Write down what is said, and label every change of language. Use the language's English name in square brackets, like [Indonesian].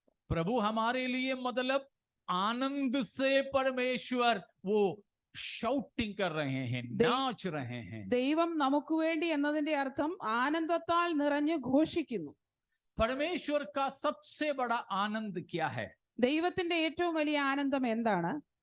[Hindi] प्रभु हमारे लिए मतलब आनंद से परमेश्वर वो शॉटिंग कर रहे हैं, नाच रहे हैं. [Malayalam] ദൈവം നമുക്ക് വേണ്ടി എന്നതിന്റെ അർത്ഥം ആനന്ദത്താൽ നിറഞ്ഞു ഘോഷിക്കുന്നു. [Hindi] परमेश्वर का सबसे बड़ा आनंद क्या है? [Malayalam] ദൈവത്തിന്റെ ഏറ്റവും വലിയ ആനന്ദം എന്താണ്?